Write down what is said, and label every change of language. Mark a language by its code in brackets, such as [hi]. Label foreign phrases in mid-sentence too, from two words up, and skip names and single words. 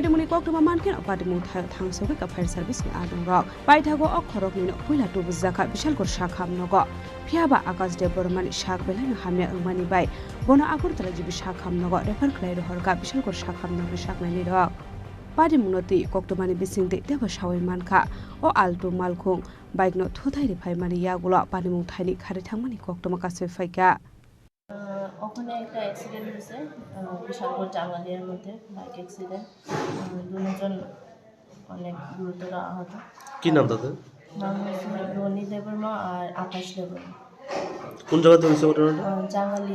[trp] Muni Koktuma Manken or Party Mun Thang Soka [en] Fire Service [trp] ni Adung Rog Paitago O Korogni no Puila to Zaka Bishal Gor Shakham Nogo Piaba Akas De Burmani Shak Belan Hamia Umani Bay Bono Agurtala Jibi Shakham Nogo Refer Clay Horga Bishal Gor Shakham Nogo Shakmani Rog Party Munoti Koktomani Bising De Deva Shawi Manka O Alto Malkung Bike no Tutai Paimani Yagula Party Mun Tiny Karitamani Koktomakasu Faika [bn] ওখানে একটা অ্যাক্সিডেন্ট হয়েছে বিশালপুর জাঙ্গালিয়ার মধ্যে বাইক অ্যাক্সিডেন্ট দুজন অনেক গুরুতর আহত কি নাম তাদের নাম হচ্ছে রনি দেববর্মা আর আকাশ দেববর্মা কোন জায়গাতে হয়েছে ঘটনাটা জাঙ্গালিয়া